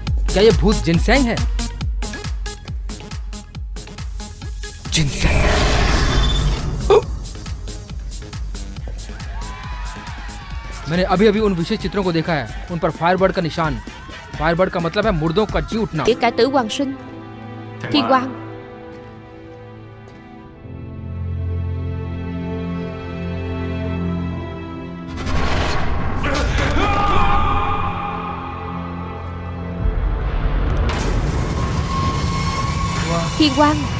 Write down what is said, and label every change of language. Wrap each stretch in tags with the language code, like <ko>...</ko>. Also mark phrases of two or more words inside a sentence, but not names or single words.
<hi>क्या ये भूत जिनसैंग है? जिनसैंग। मैंने अभी अभी उन विशेष चित्रों को देखा है, उन पर फायरबर्ड का निशान। फायरबर्ड का मतलब है मुर्दों का जी उठना।</hi> <vi>Nghĩa cải tử hoàng sinh, Thiên Quang. Thiên Quang.</vi>